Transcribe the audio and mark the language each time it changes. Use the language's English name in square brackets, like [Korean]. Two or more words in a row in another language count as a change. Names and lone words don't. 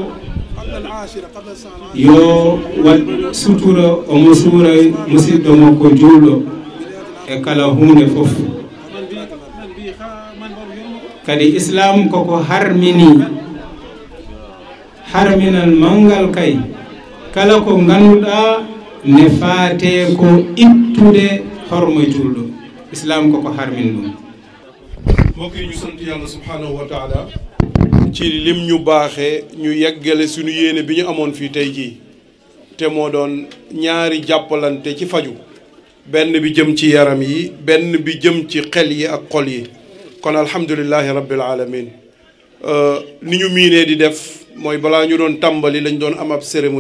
[Fula] yo wat sutura omo suura musidɗo makko julɗo e kala hunde fof kadi islam koko harminal mangal kay kala ko ganduɗa ne faate ko ittude hormo julɗo islam koko harmin ɗum [Wolof] mbokk yi ñu sant yàlla [Arabic] سبحانه وتعالى [Wolof] ci lim ñu baaxee ñu yeggale suñu yéene bi ñu amoon fii tey jii te moo doon ñaari jàppalante ci faju benn bi jëm ci yaram yi benn bi jëm ci xel yi ak xol yi kon [Arabic] الحمد لله رب العالمين [Wolof] ni ñu miinee di def mooy balaa ñu doon tàmbali lañ doon am ab cérémonie